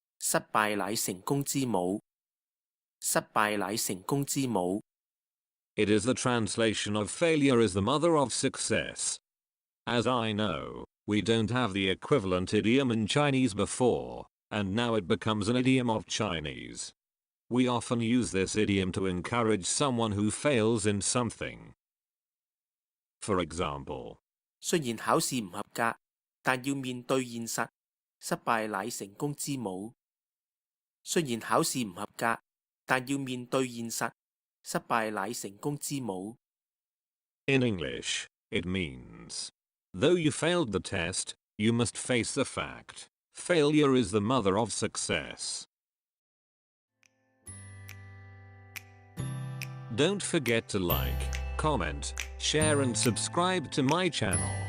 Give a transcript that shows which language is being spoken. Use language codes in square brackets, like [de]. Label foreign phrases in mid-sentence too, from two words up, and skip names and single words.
[yue] 失敗乃成功之母。失敗乃成功之母。 [en] It is the translation of failure is the mother of success. As I know, we don't have the equivalent idiom in Chinese before, and now it becomes an idiom of Chinese. We often use this idiom to encourage someone who fails in something. For example, [yue] 雖然考試唔合格，但要面對現實。失敗乃成功之母。雖然考試唔合格，但要面對現實。失敗乃成功之母。 [en] In English, it means, though you failed the test, you must face the fact. Failure is the mother of success. Don't forget to like, comment, share and subscribe to my channel.